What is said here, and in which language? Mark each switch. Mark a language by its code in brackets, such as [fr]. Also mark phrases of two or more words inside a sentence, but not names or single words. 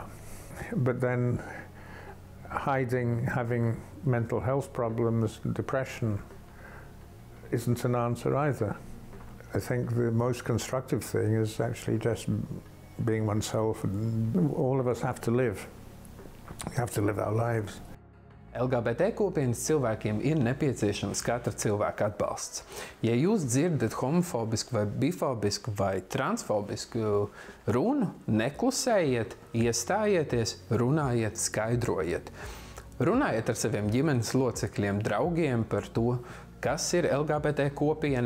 [en] But then hiding, having mental health problems, depression, isn't an answer either. I think the most constructive thing is actually just being oneself, and all of us have to live. We have to live our lives. [lv] LGBT kopienas cilvēkiem ir nepieciešams katra cilvēka atbalsts. Ja jūs dzirdat homofobisku vai bifobisku vai transfobisku runu, neklusējiet, iestājieties, runājiet, skaidrojiet. Runājiet ar saviem ģimenes locekļiem, draugiem par to, kas ir LGBT kopiena.